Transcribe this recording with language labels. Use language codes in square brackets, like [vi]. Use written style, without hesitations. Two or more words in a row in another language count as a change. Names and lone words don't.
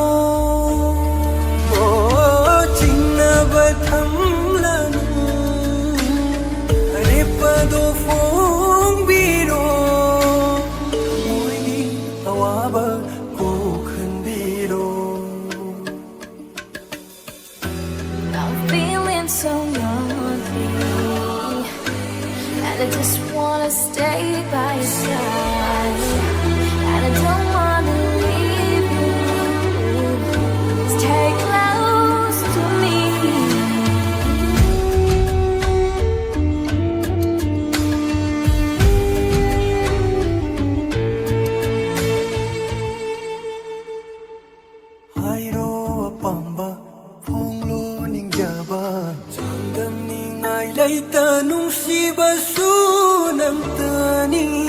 [mni] Thamlanu Arepado Phong Biro Moini Awaba Kokhan Biro [en] I'm feeling so lonely, and I just wanna stay by your side, and I don't wanna leave you. Stay close to me. [mni] Hairo apamba Phonglo ningjaba Sangdam ningai Heita Nungsibasu namtani